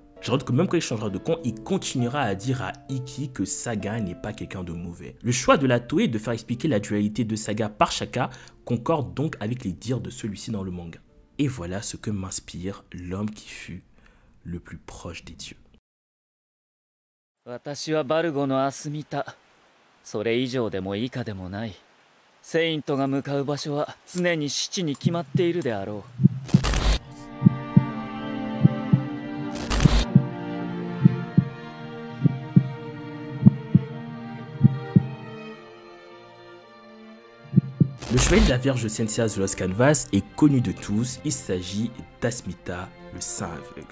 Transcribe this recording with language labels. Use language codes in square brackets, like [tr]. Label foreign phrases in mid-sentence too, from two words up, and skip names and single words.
[fr] Je note que même quand il changera de camp, il continuera à dire à Ikki que Saga n'est pas quelqu'un de mauvais. Le choix de la Toei de faire expliquer la dualité de Saga par Shaka concorde donc avec les dires de celui-ci dans le manga. Et voilà ce que m'inspire l'homme qui fut le plus proche des dieux. [ja] 私はバルゴのアスミタ。それ以上でも以下でもない。セイントが向かう場所は常に七に決まっているであろう。 [fr] Le chevalier de la Vierge de Senseiya The Lost Canvas est connu de tous, il s'agit d'Asmita, le saint aveugle.